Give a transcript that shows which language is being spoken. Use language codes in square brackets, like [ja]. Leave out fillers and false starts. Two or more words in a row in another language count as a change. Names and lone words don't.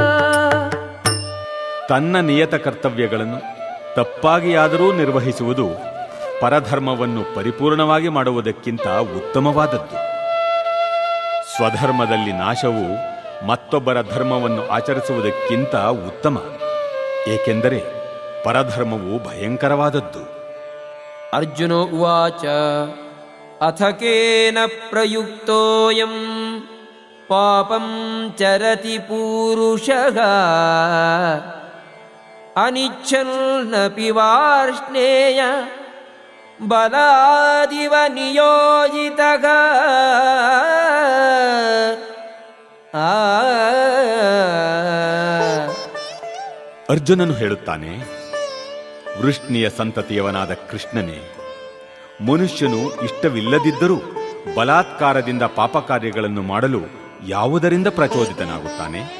[kn] ತನ್ನ ನಿಯತ ಕರ್ತವ್ಯಗಳನ್ನು ತಪ್ಪಾಗಿಯಾದರೂ ನಿರ್ವಹಿಸುವುದು ಪರಧರ್ಮವನ್ನು ಪರಿಪೂರ್ಣವಾಗಿ ಮಾಡುವುದಕ್ಕಿಂತ ಉತ್ತಮವಾದದ್ದು. ಸ್ವಧರ್ಮದಲ್ಲಿ ನಾಶವು ಮತ್ತೊಬ್ಬರ ಧರ್ಮವನ್ನು ಆಚರಿಸುವುದಕ್ಕಿಂತ ಉತ್ತಮ, ಏಕೆಂದರೆ ಪರಧರ್ಮವು ಭಯಂಕರವಾದದ್ದು. [sa] ಅರ್ಜುನೋ ಉವಾಚ ಅಥ ಕೇನ ಪ್ರಯುಕ್ತೋಯಂ ಪಾಪಂ ಚರತಿ ಪೂರುಷಃ ಅನಿಚ್ಛನ್ನಪಿ ವಾರ್ಷ್ಣೇಯ ಬಲಾದಿವ ನಿಯೋಜಿತಃ. [kn] ಅರ್ಜುನನು ಹೇಳುತ್ತಾನೆ, ವೃಷ್ಣಿಯ ಸಂತತಿಯವನಾದ ಕೃಷ್ಣನೇ, ಮನುಷ್ಯನು ಇಷ್ಟವಿಲ್ಲದಿದ್ದರೂ ಬಲಾತ್ಕಾರದಿಂದ ಪಾಪ ಕಾರ್ಯಗಳನ್ನು ಮಾಡಲು ಯಾವುದರಿಂದ ಪ್ರಚೋದಿತನಾಗುತ್ತಾನೆ?